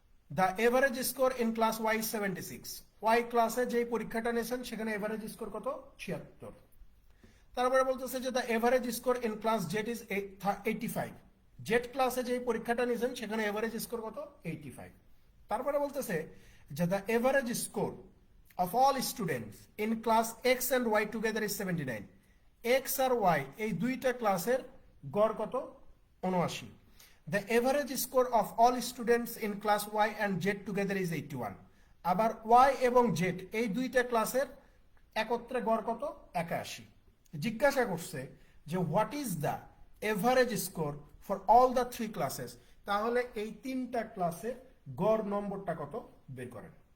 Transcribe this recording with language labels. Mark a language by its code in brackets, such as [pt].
[en] The average score in class Y 76। [bn] Y ক্লাসে যে পরীক্ষাটা নিছেন সেখানে এভারেজ স্কোর কত? 76। তারপরে বলতেছে যে [en] The average score in class Z is 85। [bn] Z ক্লাসে যে পরীক্ষাটা নিছেন সেখানে এভারেজ স্কোর কত? 85। তারপরে বলতেছে যে [en] The average score of all students in class x and y together is 79. [bn] x আর y এই দুইটা ক্লাসের গড় কত? 79। [en] The average score of all students in class y and z together is 81. [bn] আবার y এবং z এই দুইটা ক্লাসের একত্রে গড় কত? 81। জিজ্ঞাসা করছে যে [en] what is the average score for all the 3 classes, [bn] তাহলে এই 3টা ক্লাসের গড় নম্বরটা কত বের করেন।